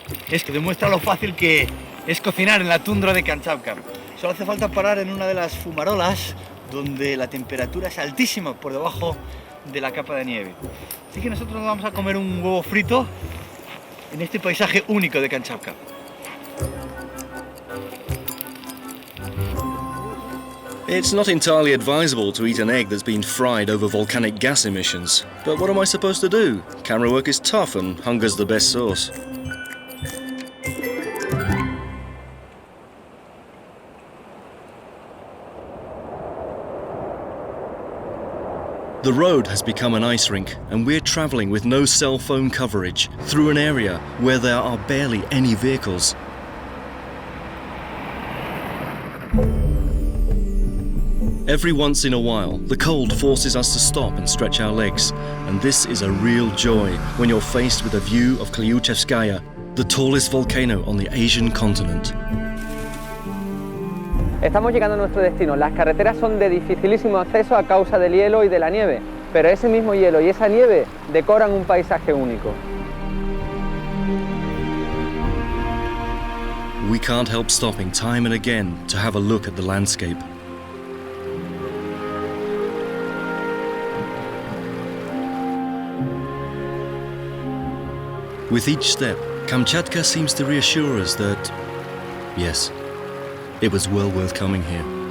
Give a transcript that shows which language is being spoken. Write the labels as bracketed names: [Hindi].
[Spanish] Esto demuestra lo fácil que es cocinar en la tundra de Kamchatka. Solo hace falta parar en una de las fumarolas donde la temperatura es altísima por debajo de la capa de nieve. Así que nosotros nos vamos a comer un huevo frito en este paisaje único de Kamchatka. [English] It's not entirely advisable to eat an egg that's been fried over volcanic gas emissions. But what am I supposed to do? Camera work is tough and hunger's the best sauce. The road has become an ice rink, and we're travelling with no cell phone coverage through an area where there are barely any vehicles. Every once in a while, the cold forces us to stop and stretch our legs, and this is a real joy when you're faced with a view of Klyuchevskaya, the tallest volcano on the Asian continent. [Spanish] Estamos llegando a nuestro destino. Las carreteras son de dificilísimo acceso a causa del hielo y de la nieve, pero ese mismo hielo y esa nieve decoran un paisaje único. [English] We can't help stopping time and again to have a look at the landscape. With each step, Kamchatka seems to reassure us that, yes, it was well worth coming here.